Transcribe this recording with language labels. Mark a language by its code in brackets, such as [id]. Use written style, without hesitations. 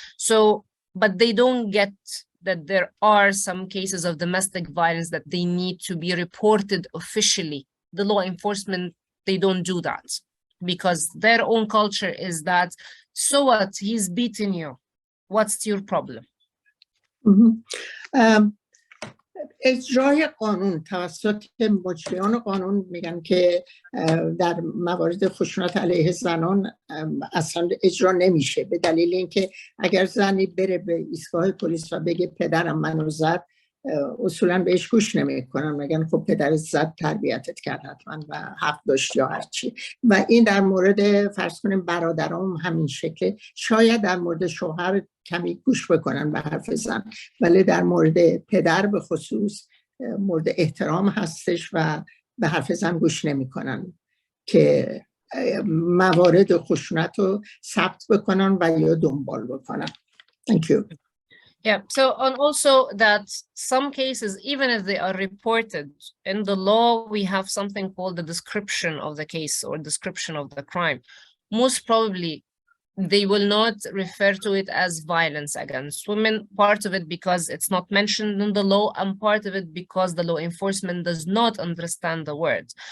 [en] So, but they don't get that there are some cases of domestic violence that they need to be reported officially. The law enforcement, they don't do that, because their own culture is that, so what, he's beating you, what's your problem? [fa] اجرای قانون توسط مجریان قانون میگن که در موارد خشونت علیه زنان اصلا اجرا نمیشه، به دلیل اینکه اگر زنی بره به ایستگاه پلیس و بگه پدرم منو زد، اصولا بهش گوش نمیکنن، میگن خب پدرت زد، تربیتت کرد حتما و حق داشت یا هرچی. و این در مورد فرض کنیم برادرام همین شکل، شاید در مورد شوهر کمی گوش بکنن به حرف زن، ولی در مورد پدر به خصوص مورد احترام هستش و به حرف زن گوش نمیکنن که موارد خشونت رو ثبت بکنن و یا دنبال بکنن. [en] Thank you. Yeah, so and also that some cases, even if they are reported in the law, we have something called the description of the case or description of the crime. Most probably, they will not refer to it as violence against women, part of it because it's not mentioned in the law, and part of it because the law enforcement does not understand the words.